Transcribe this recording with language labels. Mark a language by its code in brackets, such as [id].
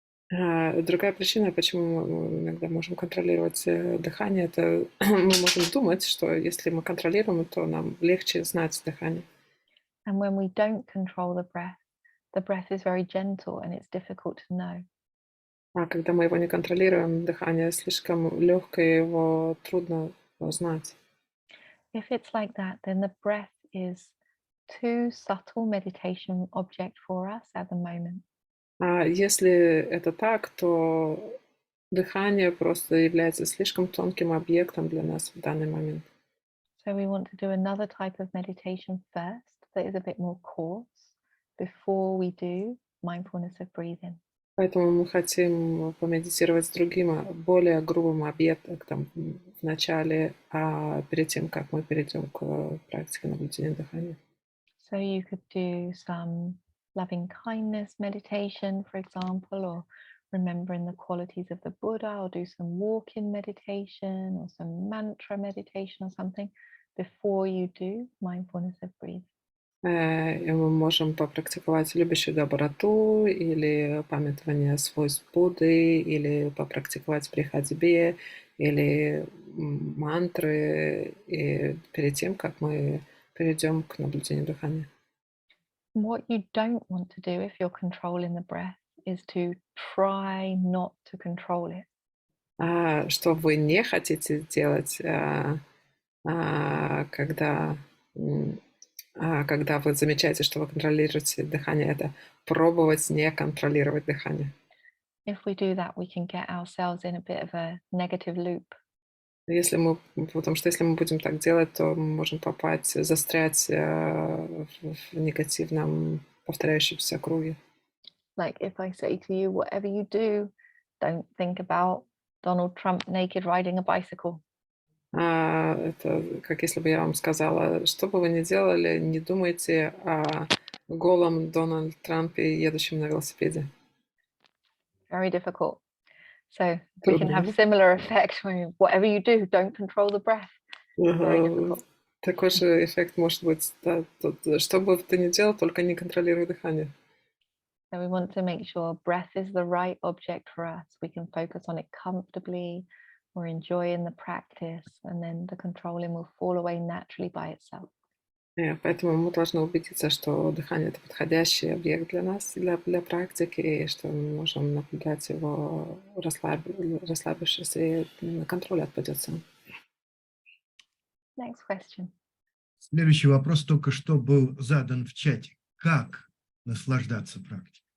[ru] Другая причина, почему мы иногда можем контролировать дыхание, это мы можем думать, что если мы контролируем, то нам легче знать дыхание. [en] And when we don't control the breath is very gentle and it's difficult to know. [ru] А когда мы его не контролируем, дыхание слишком легкое, его трудно знать. [en] If it's like that, then the breath is too subtle meditation object for us at the moment. [ru] А если это так, то дыхание просто является слишком тонким объектом для нас в данный момент. [en] So we want to do another type of meditation first that is a bit more coarse before we do mindfulness of breathing. [ru] Поэтому мы хотим помедитировать с другим, более грубым объектом в начале, перед тем, как мы перейдем к практике наблюдения дыхания. [en] So you could do some loving kindness meditation, for example, or remembering the qualities of the Buddha, or do some walking meditation or some mantra meditation or something before you do mindfulness of breathing. [ru] И мы можем попрактиковать любящую доброту или памятование свойств Будды, или попрактиковать при ходьбе, или мантры, и перед тем, как мы перейдем к наблюдению дыхания. [en] What you don't want to do if you're controlling the breath is to try not to control it. [ru] что вы не хотите делать, когда, когда вы замечаете, что вы контролируете дыхание, это пробовать не контролировать дыхание. [en] If we do that, we can get ourselves in a bit of a negative loop. [ru] Потому что если мы будем так делать, то мы можем застрять в негативном повторяющемся круге. [en] Like if I say to you, whatever you do, don't think about Donald Trump naked riding a bicycle. [ru] Это как если бы я вам сказала, что бы вы ни делали, не думайте о голом Дональд Трампе, едущем на велосипеде. [en] Very difficult. So we can have [ru] Трудно. [en] similar effect when whatever you do, don't control the breath. Very difficult. [ru] Такой же эффект может быть, да, что бы ты ни делал, только не контролируй дыхание. [en] So we want to make sure breath is the right object for us. We can focus on it comfortably or enjoying the practice, and then the controlling will fall away naturally by itself. [ru] Поэтому мы должны убедиться, что дыхание — это подходящий объект для нас, для практики, и что мы можем наблюдать его расслабившись, и контроль отпадет сам. [en] Next question. [ru] Следующий вопрос только что был задан в чате. Как наслаждаться практикой?